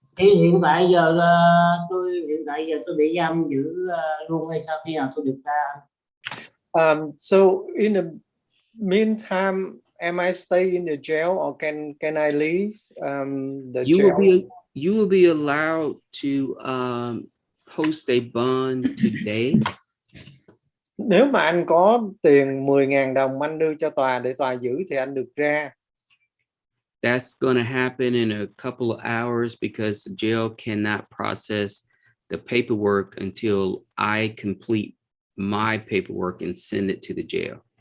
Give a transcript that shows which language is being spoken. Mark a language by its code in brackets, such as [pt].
[vi] Thì hiện tại giờ tôi bị giam giữ luôn hay sao, khi nào tôi được ra? [en] So in the meantime, am I stay in the jail or can I leave the jail? You will be allowed to post a bond today. [vi] Nếu mà anh có tiền 10.000 đồng anh đưa cho tòa để tòa giữ thì anh được ra. [en] That's going to happen in a couple of hours because the jail cannot process the paperwork until I complete my paperwork and send it to the jail.